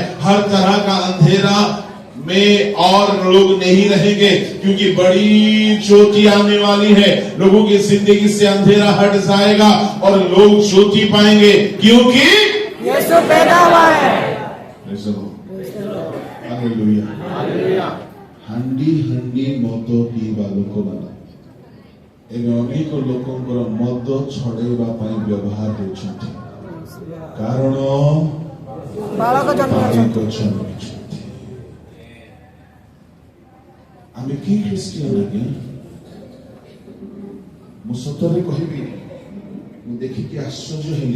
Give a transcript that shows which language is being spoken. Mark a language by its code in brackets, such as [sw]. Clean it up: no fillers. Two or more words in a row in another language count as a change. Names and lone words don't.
[hi] हर तरह का अंधेरा में और लोग नहीं रहेंगे, क्योंकि बड़ी ज्योति आने वाली है। लोगों की जिंदगी से अंधेरा हट जाएगा और लोग ज्योति पाएंगे, क्योंकि यीशु पैदा हुआ है। हालेलुया। [or] ହଣ୍ଡି ହଣ୍ଡି ମଦ ପିଇବା ଲୋକ ମାନେ ଏବେ ଅନେକ ଲୋକଙ୍କର ମଦ ଛଡେଇବା ପାଇଁ ବ୍ୟବହାର ହେଉଛନ୍ତି, କାରଣ ବାଳକ ଜନ୍ମିଛନ୍ତି। ଆମେ କି ଖ୍ରୀଷ୍ଟିଆନ ଆଜ୍ଞା? ମୁଁ ସତରେ କହିବି, ମୁଁ ଦେଖିକି ଆଶ୍ଚର୍ଯ୍ୟ ହେଲି।